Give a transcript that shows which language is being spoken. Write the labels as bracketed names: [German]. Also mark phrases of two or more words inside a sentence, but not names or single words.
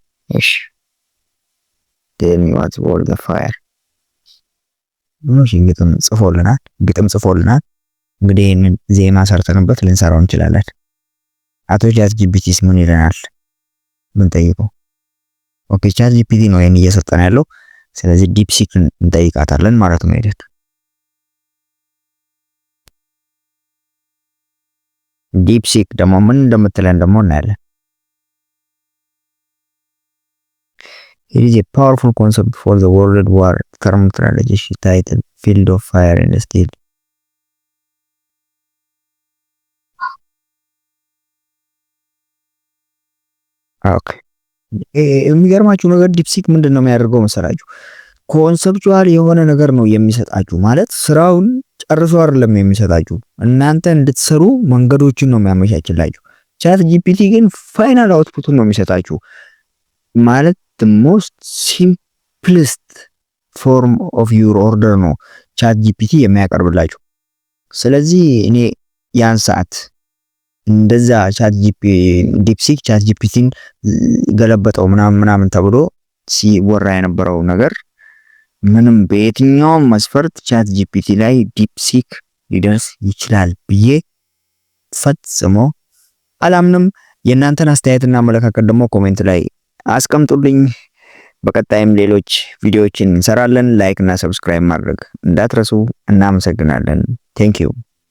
[English] እሺ tell me what's worth the fire. [Amharic] ግጥም ጽፎልናል። እንግዲህ ይህንን ዜማ ሰርተንበት ልንሰራው እንችላለን። አቶ ቻት ጂፒቲስ ምን ይለናል? ምን ጠይቀው? ኦኬ ቻት ጂፒቲ ነው ይሄን እየሰጠን ያለው። ስለዚህ ዲፕሲክ እንጠይቃታለን ማለት ነው። ሄደን ዲፕሲክ ደግሞ ምን እንደምትለን ደግሞ እናያለን። [English] It is a powerful concept for the World War terminology titled Field of Fire and Steel. [Amharic] ኦኬ የሚገርማችሁ ነገር ዲፕሲክ ምንድን ነው የሚያደርገው መሰላችሁ? ኮንሰፕቹዋል የሆነ ነገር ነው የሚሰጣችሁ። ማለት ስራውን ጨርሶ አይደለም የሚሰጣችሁ፣ እናንተ እንድትሰሩ መንገዶችን ነው የሚያመቻችላችሁ። ቻት ጂፒቲ ግን ፋይናል አውትፑቱን ነው የሚሰጣችሁ። ማለት [English] the most simplest form of your order [Amharic] ነው ቻት ጂፒቲ የሚያቀርብላችሁ። ስለዚህ እኔ ያን ሰዓት እንደዛ ዲፕሲክ ቻት ጂፒቲን ገለበጠው ምናምን ተብሎ ሲወራ የነበረው ነገር ምንም በየትኛውም መስፈርት ቻት ጂፒቲ ላይ ዲፕሲክ ሊደርስ ይችላል ብዬ ፈጽሞ አላምንም። የእናንተን አስተያየትና አመለካከት ደግሞ ኮሜንት ላይ አስቀምጡልኝ። በቀጣይም ሌሎች ቪዲዮዎችን እንሰራለን። ላይክ እና ሰብስክራይብ ማድረግ እንዳትረሱ። እናመሰግናለን። [English] thank you